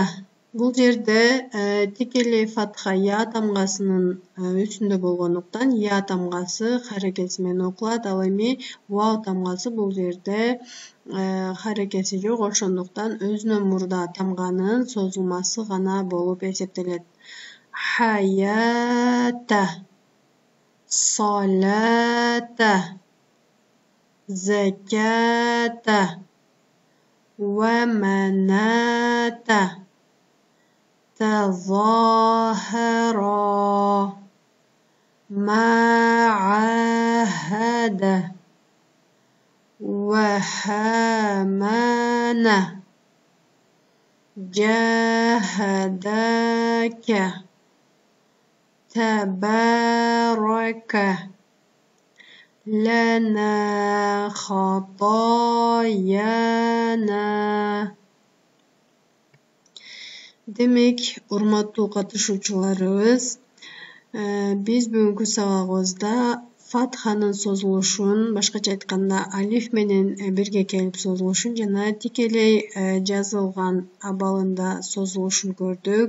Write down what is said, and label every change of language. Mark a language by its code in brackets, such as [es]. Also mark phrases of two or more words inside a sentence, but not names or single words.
[ky] Бул жерде тикелей фатха я тамгасынын үстүндө болгондуктан я тамгасы харекети менен окулат. Ал эми вау тамгасы бул жерде харекети жок, ошондуктан өзүнөн мурда тамганын созулмасы гана болуп эсептелет. [ar] Хаята. Салата. Заката. ومناة. تظاهرا. ما عاهد. وهامان. جاهداك. تبارك. لنا خطايانا. [ky] Демек, урматтуу катышуучуларыбыз, биз бүгүнкү сабагыбызда фатханын созулушун, башкача айтканда алиф менен бирге келип созулушун жана тикелей жазылган абалында созулушун көрдүк.